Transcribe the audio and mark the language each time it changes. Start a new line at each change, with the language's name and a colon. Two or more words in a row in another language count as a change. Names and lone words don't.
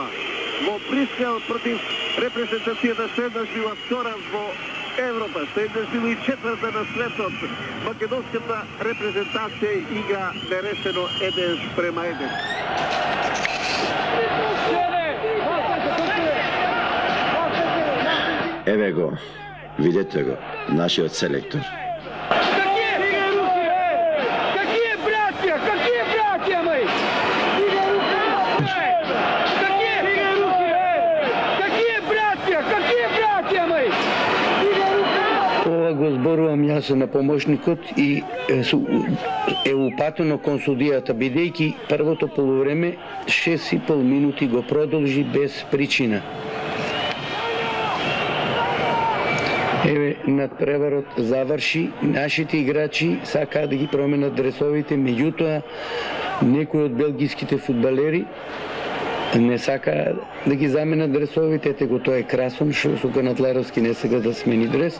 Macedonian: Во Брисел против репрезентацијата следнаш била втора во Европа, следнаш била и четврта на светот. Македонската репрезентација игра нерешено 1:1. Еве го, видете го, нашиот селектор.
Russian: Какие братья мои? Какие братья мои?
Macedonian: Ова го зборувам јас на помошникот и е упатено кон судијата, бидејќи првото полувреме 6,5 минути го продолжи без причина. Еве, надпреварот заврши, нашите играчи сакаат да ги променат дресовите, меѓутоа некои од белгиските фудбалери не сака да ги заменат дресовите, ете го тоа е Красон, што со Канатларовски не сега да смени дрес.